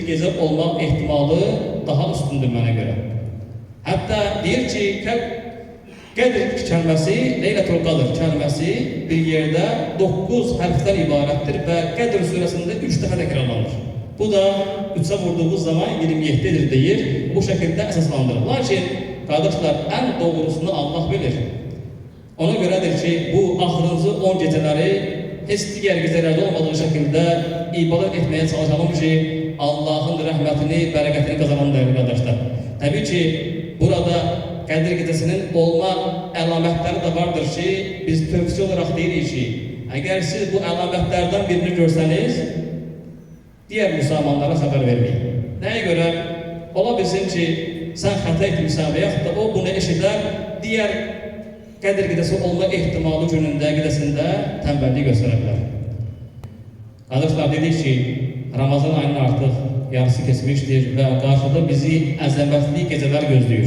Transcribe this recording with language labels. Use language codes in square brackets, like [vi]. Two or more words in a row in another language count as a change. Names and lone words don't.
[az] gecə olmaq ehtimalı daha üstündür mənə göre. Hatta deyir ki, Qədr kəlməsi, Leylətul Qadr kəlməsi bir yerde 9 hərfdən ibarətdir və Qədr surəsində 3 dəfə təkrarlanır. Bu da 3'e vurduğumuz zaman 27'dir deyir, [tr] bu şekilde [az] əsaslandırır. [tr] Lakin kardeşler, en doğrusunu Allah bilir. [az] Ona göredir ki, bu axırıncı 10 geceleri heç digər gecələrdə olmadığı şekilde ibadet etmeye çalışalım ki, Allah'ın rəhmətini, bərəkətini kazanalım [tr] değerli kardeşler. [az] Tabii ki, burada Qədir gecəsinin olma əlamətləri de vardır ki, biz tövsiyə olarak deyirik ki, eğer siz bu əlamətlərdən birini görsəniz, [tr] diğer Müslümanlara haber vermeyin. [az] Neye göre? Ola bilsin ki, sen hata etmişsən və yaxud da o bunu eşidər, diğer Qədir gecəsi olma ehtimalı günündə, gecəsində tənbəllik göstərə. Qardaşlar, dedik ki, Ramazan ayının artıq yarısı keçmişdir və qarşıda bizi əzəmətli gecələr gözləyir.